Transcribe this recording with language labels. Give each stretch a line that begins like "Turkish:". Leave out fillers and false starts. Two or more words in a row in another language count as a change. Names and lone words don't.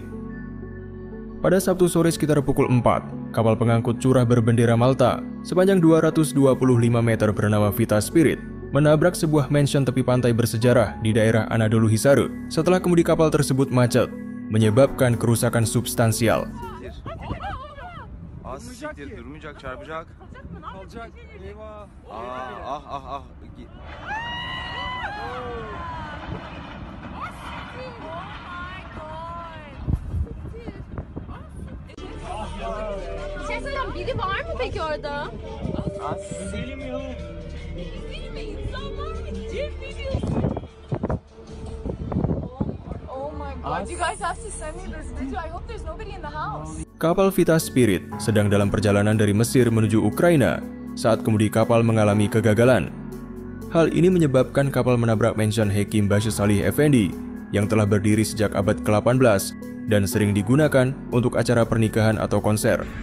Indonesian: Pada Sabtu sore sekitar pukul 4, kapal pengangkut curah berbendera Malta sepanjang 225 meter bernama Vita Spirit menabrak sebuah mansion tepi pantai bersejarah di daerah Anadolu Hisarı setelah kemudi kapal tersebut macet, menyebabkan kerusakan substansial.
Turkish: Siktir, durmayacak, çarpacak. Kalacak. Eyvah. Ah. Bir şey söyleyeceğim, biri var mı peki orada? Gidelim ya. Biri mi? İnsan var mı? Cem ne diyorsun?
English: Oh my god, you guys have to send me this video. I hope there's nobody in the house.
Indonesian: Kapal Vita Spirit sedang dalam perjalanan dari Mesir menuju Ukraina saat kemudi kapal mengalami kegagalan. Hal ini menyebabkan kapal menabrak mansion Hekim Başı Salih Efendi yang telah berdiri sejak abad ke-18 dan sering digunakan untuk acara pernikahan atau konser.